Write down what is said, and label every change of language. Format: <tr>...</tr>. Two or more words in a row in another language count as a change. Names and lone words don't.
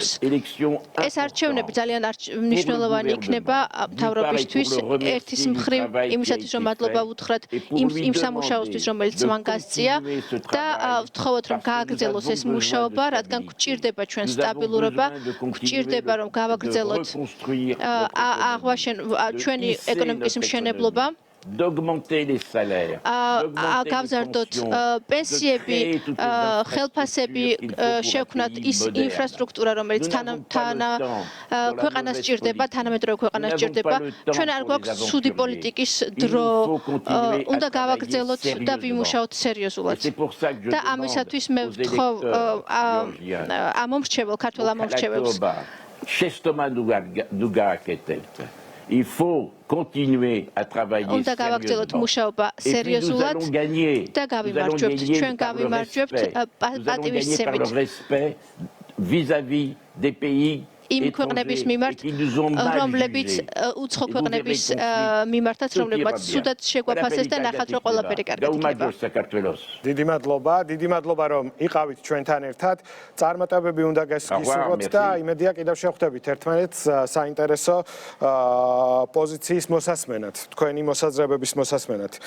<ka>ეს არჩევნები ძალიან მნიშვნელოვანი იქნება მთავრობისთვის, ერთის მხრივ იმისათვის, რომ მადლობა ვუთხრათ იმ სამუშაოსთვის, რომელიც მან გასწია და ვთხოვოთ, რომ გააგრძელოს ეს მუშაობა, რადგან გვჭირდება ჩვენ სტაბილურობა, გვჭირდება, რომ გავაგრძელოთ ჩვენი ეკონომიკის მშენებლობა.</ka> <fr>d'augmenter les salaires,</fr> <ka>გავზარდოთ პენსიები, ხელფასები, შევქმნათ ის ინფრასტრუქტურა, რომელიც ქვეყანას სჭირდება, თანამედროვე ქვეყანას სჭირდება. ჩვენ არ გვაქვს ცუდი პოლიტიკის დრო, უნდა გავაგრძელოთ და ვიმუშაოთ სერიოზულად. და ამისათვის მე ვთხოვ ამომრჩეველ, ქართველ ამომრჩეველს.</ka> <fr>Il faut continuer à travailler sérieusement. Et puis nous allons gagner. Nous allons gagner par le respect vis-à-vis des pays</fr> <ka>იმ ქვეყნების მიმართ, რომლებიც უცხო ქვეყნების მიმართაც, რომლებმაც სუდად შეგვაფასეს და ნახат, რომ ყველაფერი კარგად იქნება. დიდი მადლობა, რომ იყავით ჩვენთან ერთად. წარმატებები უნდა გესურვოთ და იმედია კიდევ შევხვდებით ერთმანეთს საინტერესო პოზიციის მოსასმენად, თქვენი მოსაზრებების მოსასმენად.</ka>